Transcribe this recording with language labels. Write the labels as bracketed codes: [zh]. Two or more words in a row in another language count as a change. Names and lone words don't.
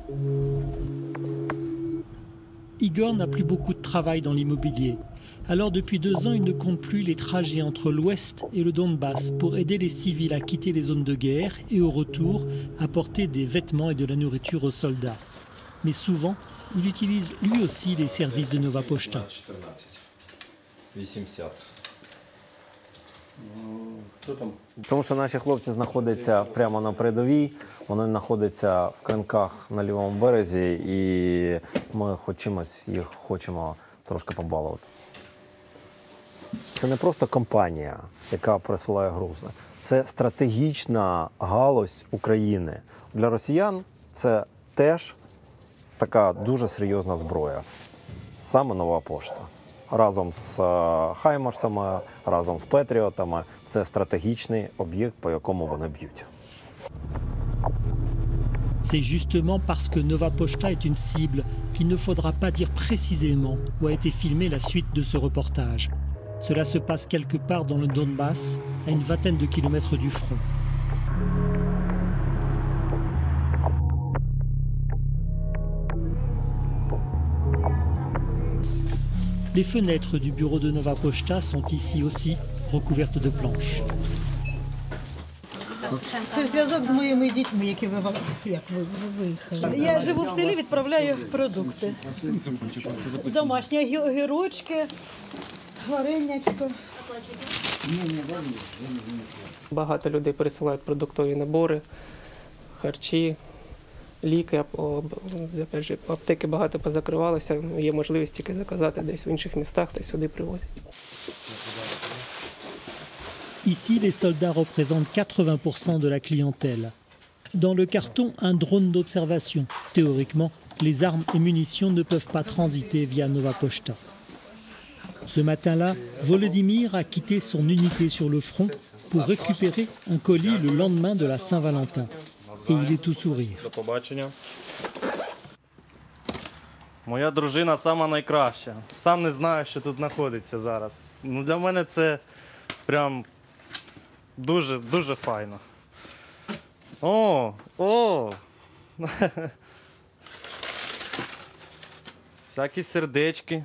[fr] Igor n'a plus beaucoup de travail dans l'immobilier. Alors depuis 2 ans, il ne compte plus les trajets entre l'Ouest et le Donbass pour aider les civils à quitter les zones de guerre et au retour apporter des vêtements et de la nourriture aux soldats. Mais souvent, il utilise lui aussi les services de Nova Pochta. [uk] Тому що наші хлопці знаходяться прямо на передовій, вони знаходяться в кринках на лівому березі, і ми їх хочемо трошки побалувати. Це не просто компанія, яка присилає грузи. Це стратегічна галузь України. Для росіян це теж така дуже серйозна зброя. Саме Нова Пошта. Разом з Хаймарсами, разом з Петріотами. Це стратегічний об'єкт, по якому вони б'ють. [fr] C'est justement parce que Nova Pochta est une cible qu'il ne faudra pas dire précisément où a été filmée la suite de ce reportage. Cela se passe quelque part dans le Donbass, à une vingtaine de kilomètres du front. Les fenêtres du bureau de Nova Pochta sont ici aussi recouvertes de planches. [uk] Це зв'язок з моїми дітьми, які виїхали. Я живу в селі, відправляю продукти. Домашні огірочки, варенячко. Багато людей пересилають продуктові набори, харчі, ліки. Аптеки багато позакривалися, є можливість тільки заказати десь в інших містах, та сюди привозять. [fr] Ici, les soldats représentent 80% de la clientèle. Dans le carton, un drone d'observation. Théoriquement, les armes et munitions ne peuvent pas transiter via Nova Pochta. Ce matin-là, Volodymyr a quitté son unité sur le front pour récupérer un colis le lendemain de la Saint-Valentin. Et il est tout sourire. [uk] До побачення. Моя дружина сама найкраща. Сам не знаю, що тут знаходиться зараз. Ну, для мене це прям дуже файно. О! Всякі сердечки.